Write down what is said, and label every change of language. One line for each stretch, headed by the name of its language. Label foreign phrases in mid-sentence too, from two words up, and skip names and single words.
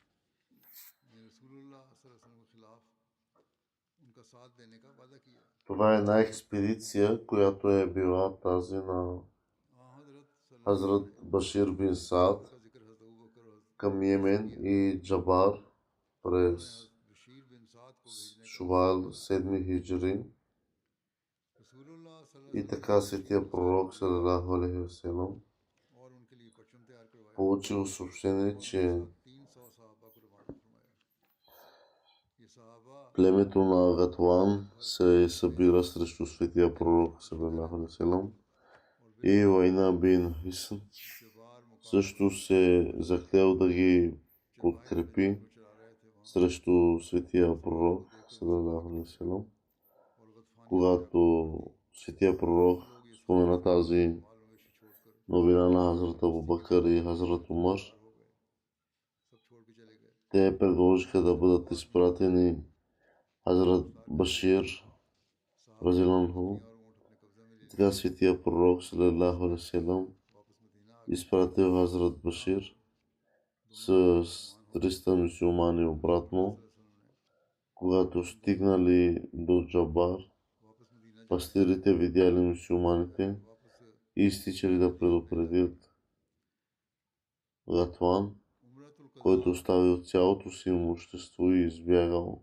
Bulgarian: Това е една експедиция, която е била тази на Хазрат Башир бин Саад към Йемен и Джабар през Шувал 7 хиджри. И така светия пророк
Arabic: صلى الله عليه وسلم
Bulgarian: получил съобщение, че племето на Гатван се събира срещу светия пророк
Arabic: صلى الله عليه وسلم
Bulgarian: и Уайна бин Хисн също се заклел да ги подкрепи срещу светия пророк
Arabic: صلى الله عليه وسلم.
Bulgarian: Когато светия пророк спомена тази новина на Хазрат Абу Бакър и Хазрат Умар, те предложиха да бъдат изпратени Хазрат Башир разиланху. Така светия пророк
Arabic: صلى الله عليه وسلم
Bulgarian: изпратил Хазрат Башир с 300 мюсюлмани обратно. Когато стигнали до Джабар, пастирите видяли мюсюлманите и изтичали да предупредят Гатван, който оставил цялото си имущество и избягал.